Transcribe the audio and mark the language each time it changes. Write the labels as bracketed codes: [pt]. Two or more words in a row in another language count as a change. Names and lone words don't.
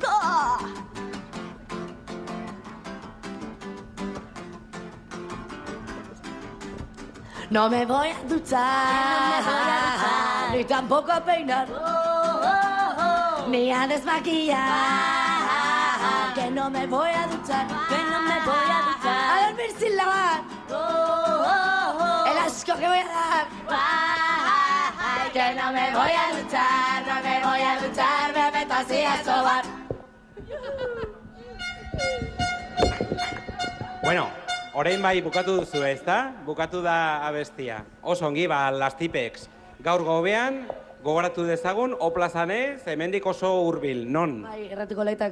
[es] No me voy a duchar, ni tampoco a peinar, ni a desmaquillar. Que no me voy a duchar, que no me voy a duchar. A dormir sin lavar. el asco que voy a dar. Ay, que no me voy a duchar, no me voy a duchar, me meto así a sobar. [eu] Bueno, orain bai bukatu duzu, ezta? Bukatu da abestia. Oso ongi, Las Tipex. Gaur gobean, gogoratu dezagun, Oplazanez, hemendik oso hurbil, non? Bai, Errekoletak.